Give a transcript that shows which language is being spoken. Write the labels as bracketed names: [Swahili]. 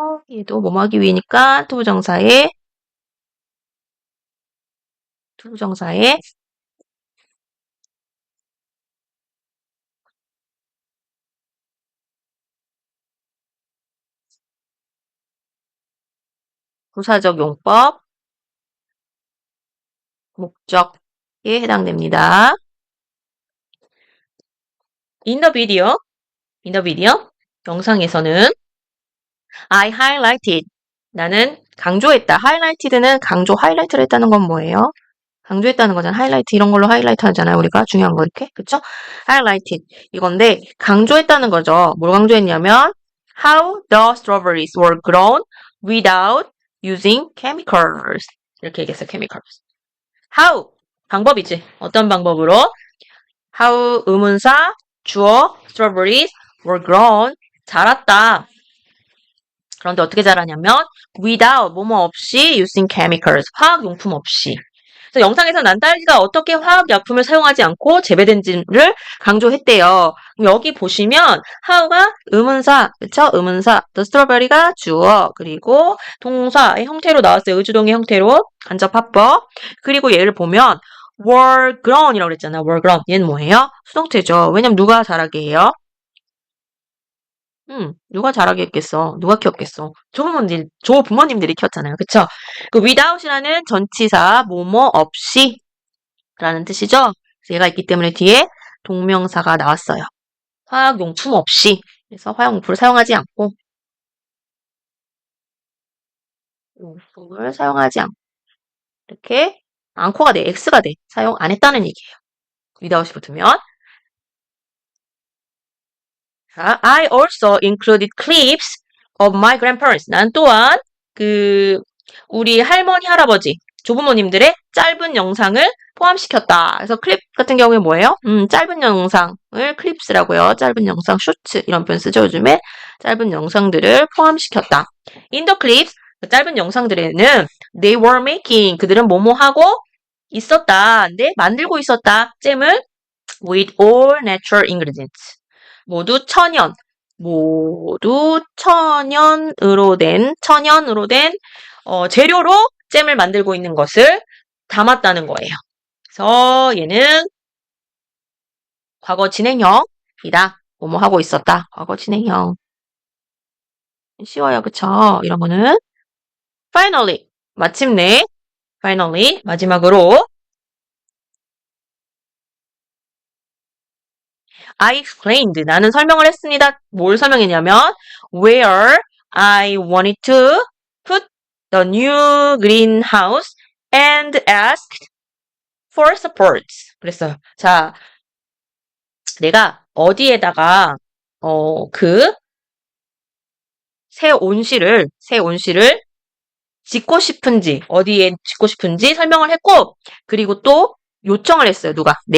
[Korean] 얘도 뭐뭐하기 위해니까 투부정사에 부사적 용법, 목적에 해당됩니다. [English] In the video, [Korean] 영상에서는 [English] I highlighted. [Korean] 나는 강조했다. highlighted는 강조, 하이라이트를 했다는 건 뭐예요? 강조했다는 거잖아. 하이라이트 이런 걸로 하이라이트 하잖아요. 우리가 중요한 거 이렇게. 그쵸? highlighted. 이건데 강조했다는 거죠. 뭘 강조했냐면 [English] how the strawberries were grown without using chemicals. [Korean] 이렇게 얘기했어요. chemicals. how 방법이지. 어떤 방법으로? [English] how [Korean] 의문사 주어 [English] strawberries were grown [Korean] 자랐다. 그런데 어떻게 자라냐면 without 뭐뭐 없이 [English] using chemicals [Korean] 화학용품 없이. 그래서 영상에서 난 딸기가 어떻게 화학약품을 사용하지 않고 재배된지를 강조했대요. 여기 보시면 how가 의문사, 그쵸? 의문사. the strawberry가 주어, 그리고 동사의 형태로 나왔어요. 의주동의 형태로 간접합법. 그리고 얘를 보면 were grown이라고 그랬잖아. were grown. 얘는 뭐예요? 수동태죠. 왜냐면 누가 자라게 해요? 누가 자라게 했겠어? 누가 키웠겠어? 조부모님들이 키웠잖아요. 그쵸? 그 without이라는 전치사, 뭐뭐 없이 라는 뜻이죠? 그래서 얘가 있기 때문에 뒤에 동명사가 나왔어요. 화학용품 없이. 그래서 화학용품을 사용하지 않고, 용품을 사용하지 않고, 이렇게, 않고가 돼, x가 돼. 사용 안 했다는 얘기예요. without이 붙으면. [English] 자, I also included clips of my grandparents. [Korean] 난 또한 우리 할머니, 할아버지, 조부모님들의 짧은 영상을 포함시켰다. 그래서 클립 같은 경우에 뭐예요? 짧은 영상을 클립스라고요. 짧은 영상, 쇼츠 이런 표현 쓰죠. 요즘에 짧은 영상들을 포함시켰다. [English] In the clips, [Korean] 그 짧은 영상들에는 [English] they were making, [Korean] 그들은 뭐뭐 하고 있었다. 네, 만들고 있었다. 잼을 [English] with all natural ingredients. [Korean] 모두 천연으로 된 재료로 잼을 만들고 있는 것을 담았다는 거예요. 그래서 얘는 과거 진행형이다. 뭐뭐 하고 있었다. 과거 진행형. 쉬워요. 그쵸? 이런 거는 finally, 마침내 finally, 마지막으로 [English] I explained. [Korean] 나는 설명을 했습니다. 뭘 설명했냐면 [English] where I wanted to put the new greenhouse and asked for support. [Korean] 그랬어요. 자, 내가 어디에다가 새 온실을 짓고 싶은지, 어디에 짓고 싶은지 설명을 했고, 그리고 또 요청을 했어요. 누가?